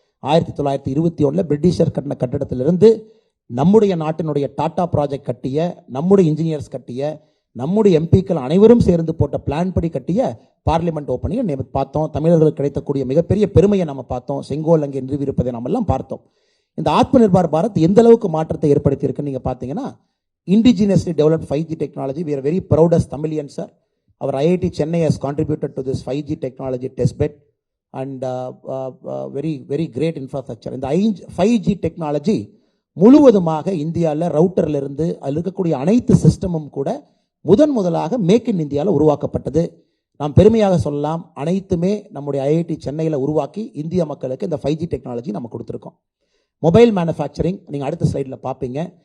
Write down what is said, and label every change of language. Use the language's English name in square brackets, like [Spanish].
[Tamil] 1921 Britisher கட்டின கட்டடத்திலிருந்து நம்முடைய நாட்டினுடைய டாடா ப்ராஜெக்ட் கட்டிய, நம்முடைய இன்ஜினியர்ஸ் கட்டிய, நம்முடைய எம்பிக்கள் அனைவரும் சேர்ந்து போட்ட பிளான் படி கட்டிய பார்லிமெண்ட் ஓப்பனிங் பார்த்தோம். தமிழர்களுக்கு கிடைக்கக்கூடிய மிகப்பெரிய பெருமையை நம்ம பார்த்தோம். செங்கோல் அங்கே நிறுவியிருப்பதை நம்ம எல்லாம் பார்த்தோம். இந்த ஆத்ம நிர்பார் பாரத் எந்த அளவுக்கு மாற்றத்தை ஏற்படுத்தி இருக்குன்னு நீங்க பார்த்தீங்கன்னா, [English] Indigenously developed 5G technology. We are very proud as Tamilians, sir. Our IIT Chennai has contributed to this 5G technology test bed and very great infrastructure. [Tamil] இந்த 5G டெக்னாலஜி முழுவதுமாக இந்தியாவில் ரவுட்டர்ல இருந்து அதில் இருக்கக்கூடிய அனைத்து சிஸ்டமும் கூட முதலாக மேக் இன் இந்தியாவில் உருவாக்கப்பட்டது. நாம் பெருமையாக சொல்லலாம், அனைத்துமே நம்முடைய IIT சென்னையில் உருவாக்கி இந்திய மக்களுக்கு இந்த 5G டெக்னாலஜி நம்ம கொடுத்துருக்கோம். மொபைல் மேனுஃபேக்சரிங் நீங்கள் அடுத்த ஸ்லைடில் பார்ப்பீங்க.